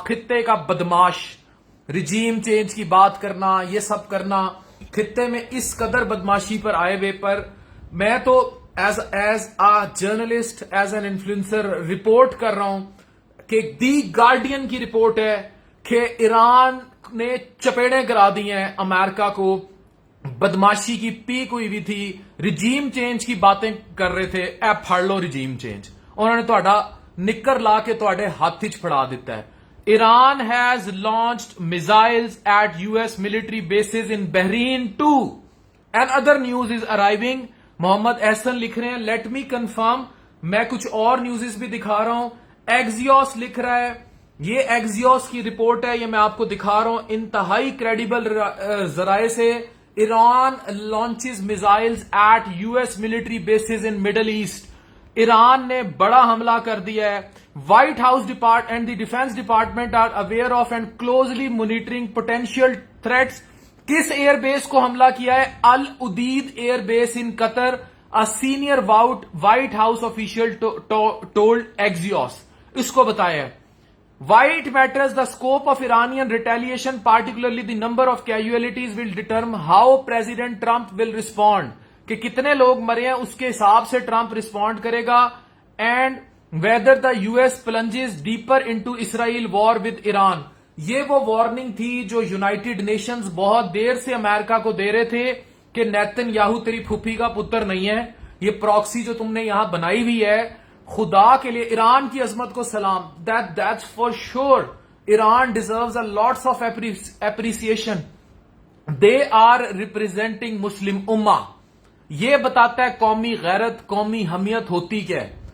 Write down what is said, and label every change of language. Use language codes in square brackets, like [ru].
[ur] خطے کا بدماش, رجیم چینج کی بات کرنا, یہ سب کرنا, خطے میں اس قدر بدماشی پر آئے ہوئے پر میں تو [en] as a journalist, as an influencer [ur] report کر رہا ہوں کہ دی گارڈین کی رپورٹ ہے کہ ایران نے چپیڑیں کرا دی ہیں امریکہ کو. بدماشی کی پیک ہوئی ہوئی تھی, رجیم چینج کی باتیں کر رہے تھے. [pa] اے پھڑ لو رجیم چینج, انہوں نے تہاڈا نکر لا کے تہاڈے ہاتھ وچ پھڑا دیتا ہے. [en] Iran has launched missiles at US military bases in Bahrain too. And other news is arriving. [ur] Muhammad Ahsan لکھ رہے ہیں [en] Let me confirm. [ur] میں کچھ اور نیوزز بھی دکھا رہا ہوں. ایکزیوس لکھ رہا ہے, یہ ایکزیوس کی رپورٹ ہے, یہ میں آپ کو دکھا رہا ہوں انتہائی کریڈیبل ذرائع سے. [en] Iran launches missiles at US military bases in Middle East. [ur] Iran نے بڑا حملہ کر دیا ہے. [en] White House and the defence department are aware of and closely monitoring potential threats. [ur] کس ایئر بیس کو حملہ کیا ہے؟ العدید ایئر بیس ان قطر. [en] A senior White House official told Axios. [ur] اس کو بتایا ہے [en] What matters the scope of Iranian retaliation particularly the number of casualties will determine how President Trump will respond. [ur] کہ کتنے لوگ مرے ہیں اس کے حساب سے ٹرمپ ریسپونڈ کرے گا. [en] And whether the US plunges deeper into Israel war with Iran. [ur] یہ وہ وارننگ تھی جو یونائٹڈ نیشنز بہت دیر سے امریکہ کو دے رہے تھے کہ نیتن یاہو تیری پھوپھی کا پتر نہیں ہے. یہ پراکسی جو تم نے یہاں بنائی ہوئی ہے, خدا کے لیے ایران کی عظمت کو سلام. [en] That's for sure. Iran deserves a lots of appreciation. They are representing Muslim Ummah. [ur] یہ بتاتا ہے قومی غیرت, قومی حمیت ہوتی کیا ہے.